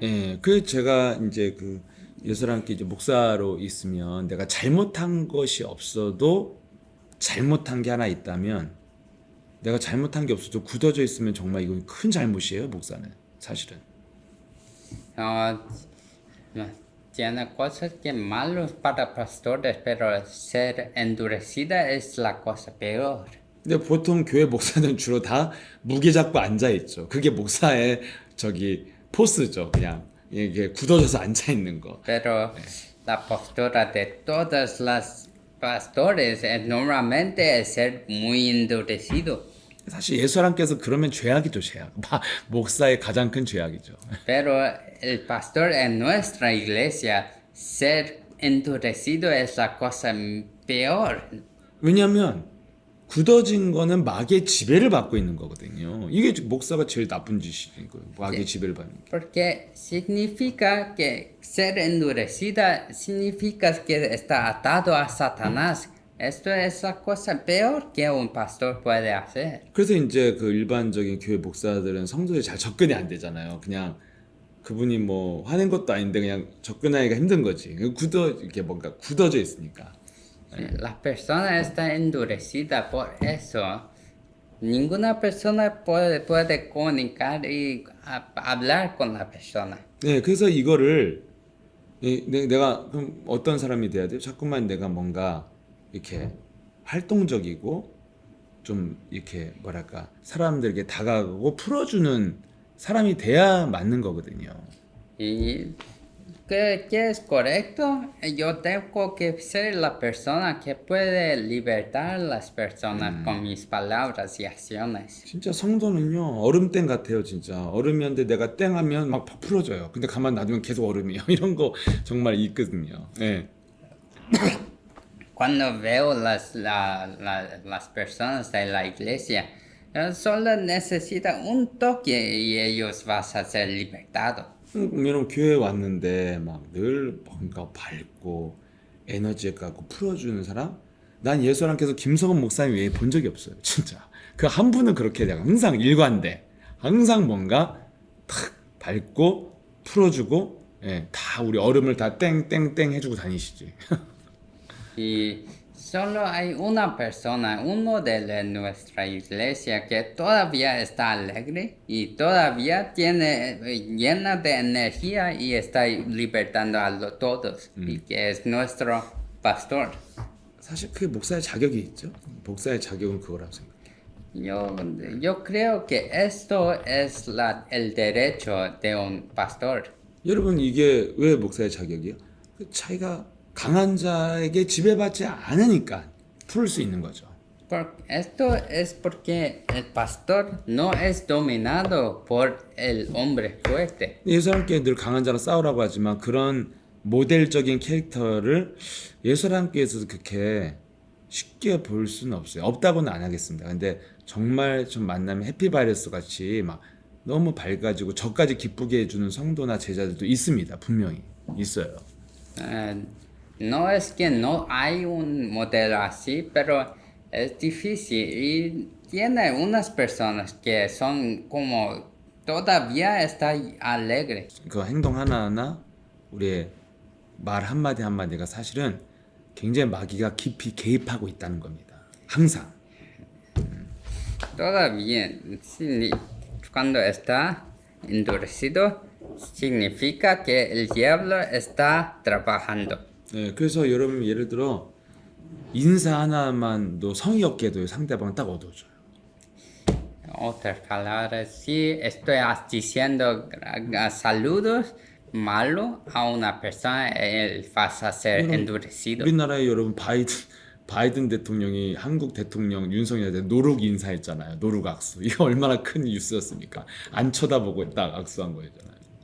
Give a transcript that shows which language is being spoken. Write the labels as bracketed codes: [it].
[ko] 예, 그 제가 이제 그 예수랑께 이제 목사로 있으면 내가 잘못한 것이 없어도 잘못한 게 하나 있다면 내가 잘못한 게 없어도 굳어져 있으면 정말 이건 큰 잘못이에요, 목사는 사실은. [es] No, tiene cosas que malos para pastores, pero ser endurecida es la cosa peor. [ko] 근데 보통 교회 목사는 주로 다 무게 잡고 앉아 있죠. 그게 목사의 저기 포스죠, 그냥 이게 굳어져서 앉아 있는 거. [es] Pero la postura de todas las pastores normalmente es ser muy endurecido. [ko] 사실 예수랑께서 그러면 죄악이죠, 죄악. 목사의 가장 큰 죄악이죠. [es] Pero el pastor en nuestra iglesia, ser endurecido es la cosa peor. [ko] 왜냐하면 굳어진 거는 마귀의 지배를 받고 있는 거거든요. 이게 목사가 제일 나쁜 짓인 거예요. 마귀의 지배를 받는 게. [es] Porque significa que ser endurecida significa que está atado a Satanás. Esto es la cosa peor que un pastor puede hacer. [ko] 그래서 이제 그 일반적인 교회 목사들은 성도에 잘 접근이 안 되잖아요. 그냥 그분이 뭐 화낸 것도 아닌데 그냥 접근하기가 힘든 거지. 이렇게 뭔가 굳어져 있으니까. [es] La persona está endurecida por eso. Ninguna persona puede comunicar y hablar con la persona. [ko] 네, 그래서 이거를 내가 그럼 어떤 사람이 돼야 돼요? 자꾸만 내가 뭔가 이렇게 활동적이고 좀 이렇게 뭐랄까 사람들에게 다가가고 풀어주는 사람이 돼야 맞는 거거든요. [es] Y que es correcto, yo tengo que ser la persona que puede libertar a las personas con mis palabras y acciones. [ko] 진짜 성도는요 얼음땡 같아요. 진짜 얼음이었는데 내가 땡 하면 막 풀어져요. 근데 가만 놔두면 계속 얼음이에요. 이런 거 정말 있거든요. 네. [es] Cuando veo las personas de la iglesia, solo necesita un toque y ellos van a ser libertados. [ko] 여러분 교회 왔는데 막 늘 뭔가 밝고 에너지 갖고 풀어주는 사람? 난 예수랑께서 김성원 목사님 외에 본 적이 없어요. 진짜 그 한 분은 그렇게 내가 항상 일관돼. 항상 뭔가 탁 밝고 풀어주고 예, 다 우리 얼음을 다 땡땡땡 해주고 다니시지. [es] Y solo hay una persona, uno de nuestra iglesia que todavía está alegre y todavía tiene llena de energía y está libertando a todos, y que es nuestro pastor. [ko] 사실 그게 목사의 자격이 있죠. 목사의 자격은 그거라고 생각해요. [es] Yo creo que esto es el derecho de un pastor. [ko] 여러분 이게 왜 목사의 자격이에요? 그 자기가 강한 자에게 지배받지 않으니까 풀 수 있는 거죠. [es] Esto es porque el pastor no es dominado por el hombre fuerte. [ko] 예수님께 늘 강한 자랑 싸우라고 하지만 그런 모델적인 캐릭터를 예수님께서 그렇게 쉽게 볼 수는 없어요. 없다고는 안 하겠습니다. 근데 정말 좀 만나면 해피바이러스 같이 막 너무 밝아지고 저까지 기쁘게 해주는 성도나 제자들도 있습니다. 분명히 있어요. [es] No es que no hay un modelo así, pero es difícil y tiene unas personas que son como todavía está alegre. [ko] 그 행동 하나하나 우리의 말 한마디 한마디가 사실은 굉장히 마귀가 깊이 개입하고 있다는 겁니다. 항상. [es] Todavía, cuando está endurecido, significa que el diablo está trabajando. [ko] 네, 그래서 여러분 예를 들어 인사 하나만도 성의 없게도 상대방은 딱 얻어줘요. [es] Otras palabras, si estoy diciendo saludos malos a una persona, él va a ser endurecido. [ko] 우리나라에 여러분 바이든 대통령이 한국 대통령 윤석열한테 노룩 인사했잖아요. 노룩 악수. 이거 얼마나 큰 뉴스였습니까? 안 쳐다보고 딱 악수한 거잖아요.